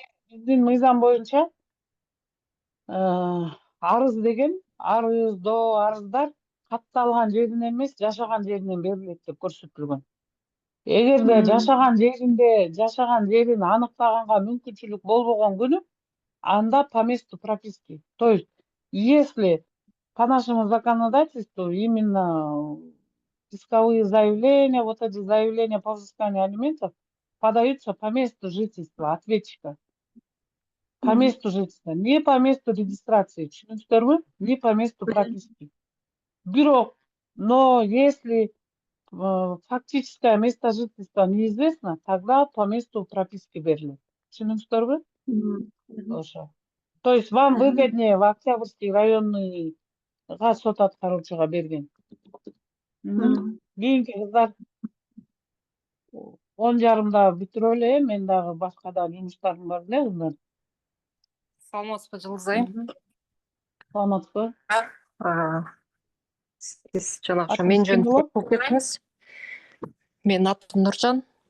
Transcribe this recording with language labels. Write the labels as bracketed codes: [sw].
[ky] биздин мыйзам боюнча арыз деген, арыздар катталган жеринен эмес, жашаган жеринен берилет деп көрсөтүлгөн. Эгерде жашаган жерин аныктаганга мүмкүнчүлүк болбогон күнү, анда [ru] по месту прописки. То есть, если по нашему законодательству именно исковые заявления, вот эти заявления по взысканию алиментов подаются по месту жительства ответчика. По месту жительства, не по месту регистрации. [ky] Түшүнүңүздөрбү? [ru] Не по месту прописки. Бирок, но если фактическое место жительства неизвестно, тогда по месту прописки берилет. [ky] Түшүнүңүздөрбү? Ошо. [ru] То есть вам выгоднее в Октябрьский районный [ky] сот аткаруучуга берген. Кийинки кыздар 10:30 бүтүрө эле, мен дагы башка да жумуштарым бар эле кыздар. Саламатсызбы, Жылдыз айым? Саламатсызбы? Сиз жанагы ошо мен жөнүндө болуп кеттиңиз. Менин атым Нуржан.